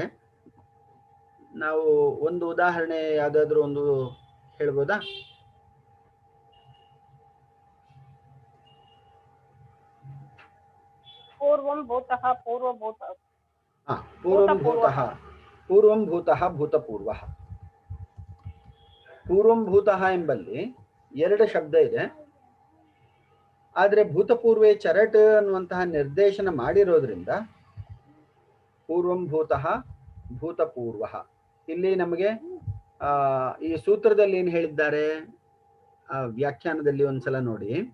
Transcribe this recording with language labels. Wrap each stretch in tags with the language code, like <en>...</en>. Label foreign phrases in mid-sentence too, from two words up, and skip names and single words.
<kn>ನಾವು ಒಂದು ಉದಾಹರಣೆ ಯಾವ್ದಾದ್ರು ಒಂದು ಹೇಳ್ಬೋದಾ?</kn> <sa>ಪೂರ್ವಂ ಭೂತಃ ಪೂರ್ವಭೂತಃ. ಪೂರ್ವಂ ಭೂತಃ, ಪೂರ್ವಂ ಭೂತಃ ಭೂತಪೂರ್ವಃ. ಪೂರ್ವಂ ಭೂತಃ</sa> <kn>ಎಂಬಲ್ಲಿ 2 ಶಬ್ದ ಇದೆ. ಆದ್ರೆ</kn> <sa>ಭೂತಪೂರ್ವೇ ಚರಟ್</sa> <kn>ಅನ್ನುವಂತಹ ನಿರ್ದೇಶನ ಮಾಡಿರೋದ್ರಿಂದ</kn> <sa>ಪೂರ್ವಂ ಭೂತಃ ಭೂತಪೂರ್ವಃ.</sa> <kn>ಇಲ್ಲಿ ನಮಗೆ ಈ ಸೂತ್ರದಲ್ಲಿ ಏನು ಹೇಳಿದ್ದಾರೆ, ವ್ಯಾಖ್ಯಾನದಲ್ಲಿ ಒಂದ್ಸಲ ನೋಡಿ.</kn>